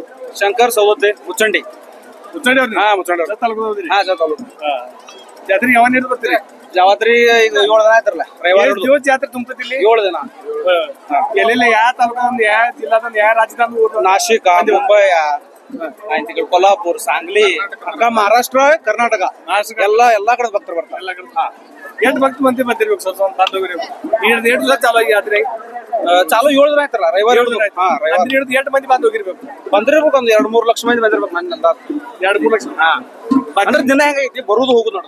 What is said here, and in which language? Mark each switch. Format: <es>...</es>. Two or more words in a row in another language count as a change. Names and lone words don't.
<kn>ಶಂಕರ್ ಸೌದತ್ತಿ ಮುಚ್ಚಂಡಿ ಅವ್ರಿ? ಮುಚ್ಚಂಡಿ ತಾಲೂಕು। ಜಾತ್ರೆಗೆ ಯಾವಾಗ ನೀರು ಬರ್ತೀರಿ? ಜಾತ್ರೆ ಈಗ 7 ದಿನ ಆಯ್ತಾರಲ್ಲ, ರವಿವಾರ ಜಾತ್ರೆ ತುಂಬತೈತಿ ಇಲ್ಲಿ 7 ದಿನ। ಎಲ್ಲೆಲ್ಲ ಯಾವ ತಾಲೂಕಂದ, ಯಾವ ಜಿಲ್ಲಾದಂದ, ಯಾವ ರಾಜ್ಯದಂದ? ನಾशिक, ಮುಂಬೈ, कोल्हापूर, सांगली, महाराष्ट्र, कर्नाटक ಎಲ್ಲ ಕಡೆ ಭಕ್ತರು ಬರ್ತಾರೆ। ಎಷ್ಟು ಭಕ್ತ ಮಂದಿ ಬಂದಿರ್ಬೇಕು ಸರ್? ಎಷ್ಟು ದಿವಸ ಚಾಲು ಆಗಿ ಯಾತ್ರೆ? ಚಾಲು 7 ದಿನ ಆಯ್ತಲ್ಲ, ರವಿವಾರ 7 ದಿನ ಆಯ್ತು। 8 ಮಂದಿ ಬಂದು ಹೋಗಿರ್ಬೇಕು? ಬಂದಿರ್ಬೇಕು, ಒಂದು 2-3 ಲಕ್ಷ ಮಂದಿ ಬಂದಿರ್ಬೇಕು ನನ್ನ ಅಂದಾಜು। 2-3 ಲಕ್ಷ? ಅಂದ್ರೆ ದಿನ ಹೆಂಗೈತಿ ಬರುದು ಹೋಗುದು ನೋಡ್ರಿ?</kn>